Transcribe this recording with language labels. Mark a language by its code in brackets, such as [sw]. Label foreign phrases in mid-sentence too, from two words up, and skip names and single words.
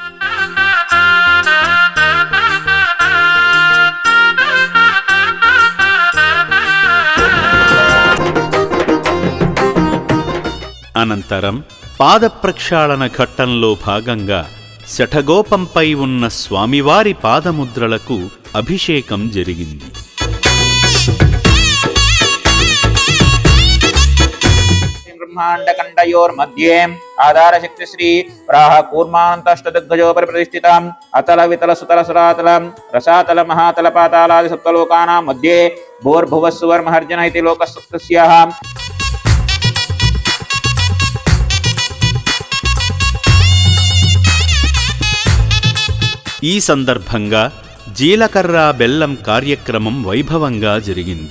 [te] అనంతరం పాదప్రక్షాళన ఘట్టంలో భాగంగా శఠగోపంపై ఉన్న స్వామివారి పాదముద్రలకు అభిషేకం జరిగింది. [sa] ब्रह्माण्डकण्डयोर्मध्ये आधारशक्तिश्री प्राह कूर्मान्तष्टदिग्गजोपरि प्रतिष्ठिताम् अतल वितल सुतल सुरातल रसातल महातल पातालादि सप्तलोकानां मध्ये भूर्भुवस्सुवर्महर्जन इति लोकस्याः [te] ఈ సందర్భంగా జీలకర్ర బెల్లం కార్యక్రమం వైభవంగా జరిగింది.